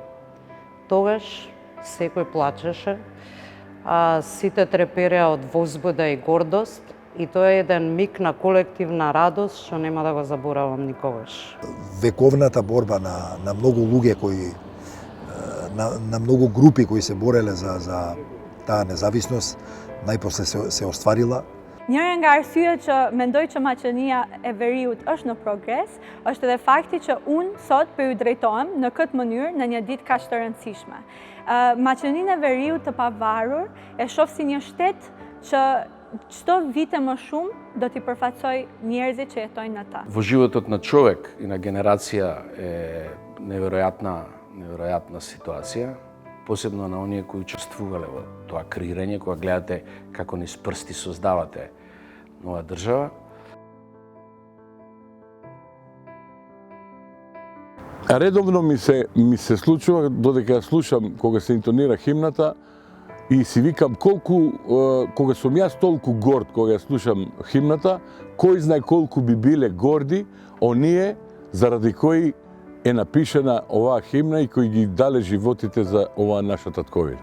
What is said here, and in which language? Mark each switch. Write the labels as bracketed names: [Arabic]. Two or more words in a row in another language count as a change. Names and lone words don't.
[Macedonian] Тогаш секој плачеше, сите трепереа од возбуда и гордост и тоа е еден миг на колективна радост што нема да го заборавам никогаш. Вековната борба на многу луѓе кои на многу групи кои се бореле за таа независност, најпосле се остварила. [Albanian] Njëra nga arsyet që mendoj që Maqedonia e Veriut është në progres, është edhe fakti që unë sot po ju drejtohem në këtë mënyrë në një ditë kaq të rëndësishme. Maqedoninë e Veriut të pavarur e shoh si një shtet që çdo vite më shumë do t'i përfaqësoj njerëzit që jetojnë në ta. [Macedonian] Во животот на човек и на генерација е неверојатна ситуација, посебно на оние кои учествувале во тоа креирање, кога гледате како низ прсти создавате нова држава. Редовно ми се случува додека ја слушам кога се интонира химната и си викам кога сум јас толку горд кога ја слушам химната, кој знае колку би биле горди оние заради кои е напишана оваа химна и кои ги дале животите за оваа наша татковина.